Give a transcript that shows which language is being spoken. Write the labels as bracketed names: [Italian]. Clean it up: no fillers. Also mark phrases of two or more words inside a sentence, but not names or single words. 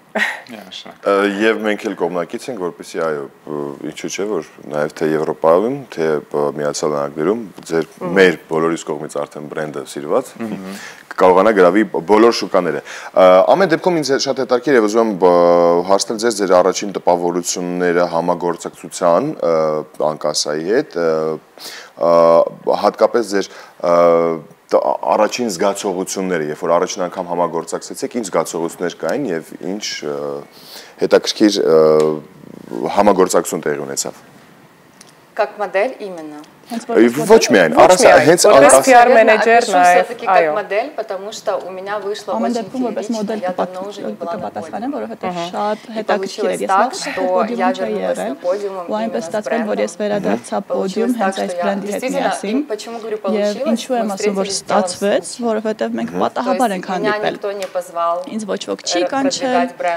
[Armenian] Եվ մենք էլ կողմնակից ենք, որպեսզի այո, ինչու՞ չէ, որ նաեւ թե Եվրոպայում, թե Միացյալ Նահանգներում մեր բոլորիս կողմից արդեն բրենդը սիրված կարողանա գրավի բոլոր շուկաները։ Ամեն դեպքում ինձ շատ հետաքրքիր է ուզում հարցնել ձեզ ձեր առաջին տպավորությունները համագործակցության Անկասայի հետ, հատկապես ձեր առաջին զգացողությունները, երբ որ առաջին անգամ համագործակցեցիք, ինչ զգացողություններ կային եւ ինչ հետաքրքիր համագործակցություն տեղի ունեցավ։ [Russian] Как модель именно. [Armenian] Ոչ միայն, հենց [Russian] PR менеджер, все-таки как модель, потому что у меня вышло очень феерично, я давно уже не была на подиуме. И получилось так, что я вернулась на подиум именно с брендом. Получилось так, что я действительно, и почему говорю получилось, мы встретились делом с то есть меня никто не позвал продвигать бренд.